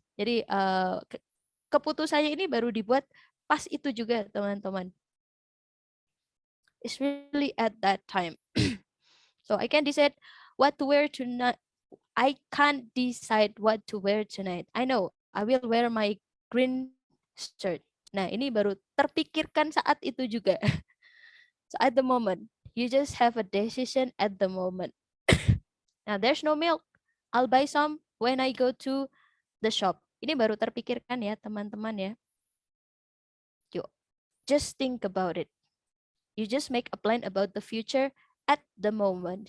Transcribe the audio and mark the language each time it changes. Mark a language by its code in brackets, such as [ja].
[id] Jadi keputusannya ini baru dibuat pas itu juga teman-teman. [en] It's really at that time. So I can decide what to wear tonight. I can't decide what to wear tonight. I know I will wear my green shirt. [id] Nah, ini baru terpikirkan saat itu juga. [en] So at the moment, you just have a decision at the moment. Now there's no milk. I'll buy some when I go to the shop. Ini baru terpikirkan ya teman-teman ya. Yuk, just think about it. You just make a plan about the future at the moment.